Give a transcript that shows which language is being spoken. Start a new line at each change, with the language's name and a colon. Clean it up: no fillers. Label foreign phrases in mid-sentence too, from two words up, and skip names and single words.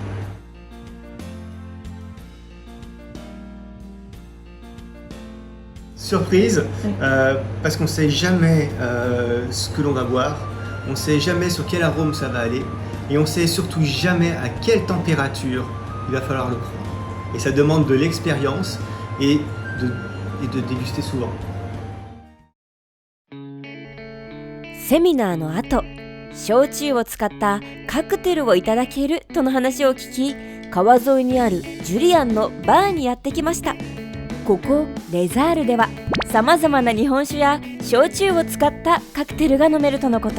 French: Surprise, parce qu'on ne sait jamais ce que l'on va boire, on ne sait jamais sur quel arôme ça va aller, et on ne sait surtout jamais à quelle température il va falloir le prendre. Et ça demande de l'expérience et de déguster souvent.
Japanese: セミナーの後、焼酎を使ったカクテルをいただけるとの話を聞き、川沿いにあるジュリアンのバーにやってきました。ここレザールではさまざまな日本酒や焼酎を使ったカクテルが飲めるとのこと。